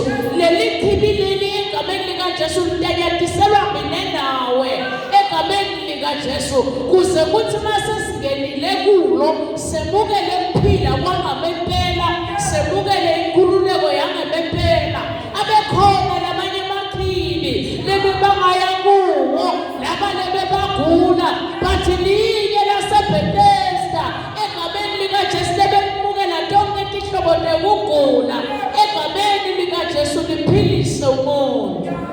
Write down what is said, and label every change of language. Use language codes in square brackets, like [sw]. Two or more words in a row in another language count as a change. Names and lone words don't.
[ss] Lelichibi leli egameni likaJesu litanyatiselwa mina nawe egameni likaJesu kuze kuthi mase singenile kulo semukele ukuphila kwangempela semukele inkululeko yangempela. Abekhona lamanye amachibi lebe bangaya kuwo laba lebe bagula bathi liye laseBhethesda egameni likaJesu lebemukela tonke tihlobo tekugula egameni likaJesu liphilise umuntu.